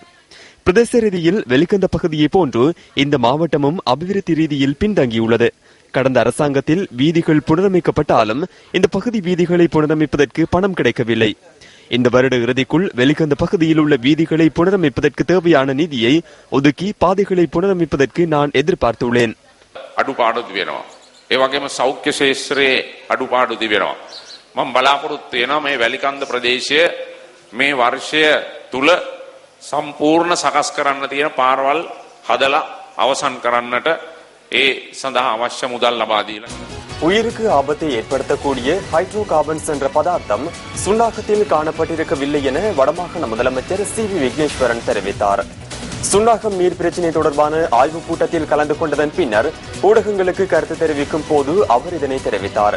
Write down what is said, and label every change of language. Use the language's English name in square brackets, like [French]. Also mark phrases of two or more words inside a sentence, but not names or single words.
[Tamil] பிரதேச ரீதியில் வெலிகந்த பகுதியை போன்று இந்த மாவட்டமும் அபிவிருத்தி ரீதியில் பின்தங்கியுள்ளது. கடந்த அரசாங்கத்தில் வீதிகள் புனரமைக்கப்பட்டாலும் இந்த பகுதி வீதிகளை புனரமைப்பதற்கு பணம் கிடைக்கவில்லை. இந்த வருட இறுதிக்குள் வெலிகந்த பகுதியில் உள்ள வீதிகளை புனரமைப்பதற்கு தேவையான நிதியை ஒதுக்கி பாதைகளை புனரமைப்பதற்கு நான் எதிர்பார்த்துள்ளேன். [Sinhala] අඩුපාඩු තිබෙනවා. ඒ වගේම සෞඛ්‍ය ශාස්ත්‍රයේ අඩුපාඩු තිබෙනවා. මම බලාපොරොත්තු වෙනවා මේ වැලිකන්ද ප්‍රදේශය මේ වර්ෂය තුල සම්පූර්ණ සකස් කරන්න තියෙන පාරවල් හදලා අවසන් කරන්නට ඒ සඳහා අවශ්‍ය මුදල් ලබා දීලා. [Tamil] உயிருக்கு ஆபத்தை ஏற்படுத்தக்கூடிய ஹைட்ரோ கார்பன்ஸ் என்ற பதார்த்தம் சுன்னாகத்தில் காணப்பட்டிருக்கவில்லை என வடமாகாண முதலமைச்சர் சி.வி. விக்னேஸ்வரன் தெரிவித்தார். சுன்னாகம் நீர் பிரச்சினை தொடர்பான ஆய்வுக் கூட்டத்தில் கலந்து கொண்டதன் பின்னர் ஊடகங்களுக்கு கருத்து தெரிவிக்கும் போது அவர் இதனை தெரிவித்தார்.